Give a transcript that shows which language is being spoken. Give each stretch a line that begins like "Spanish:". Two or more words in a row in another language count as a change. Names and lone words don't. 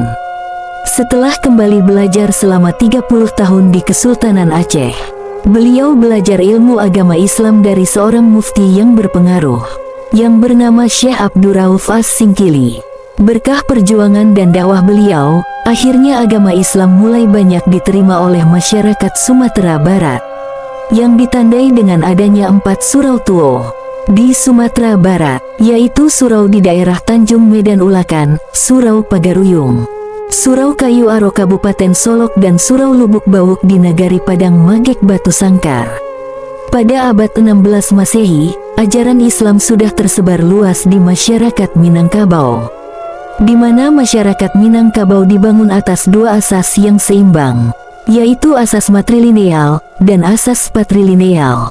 Indonesian: Setelah kembali belajar selama 30 tahun di Kesultanan Aceh, beliau belajar ilmu agama Islam dari seorang mufti yang berpengaruh, yang bernama Syekh Abdurrauf As-Singkili. Berkah perjuangan dan dakwah beliau, akhirnya agama Islam mulai banyak diterima oleh masyarakat Sumatera Barat, yang ditandai dengan adanya 4 surau tua di Sumatera Barat, yaitu surau di daerah Tanjung Medan Ulakan, Surau Pagaruyung, Surau Kayu Aro Kabupaten Solok, dan Surau Lubuk Bawuk di Nagari Padang Magek Batu Sangkar. Pada abad 16 Masehi, ajaran Islam sudah tersebar luas di masyarakat Minangkabau, di mana masyarakat Minangkabau dibangun atas 2 asas yang seimbang, yaitu asas matrilineal dan asas patrilineal.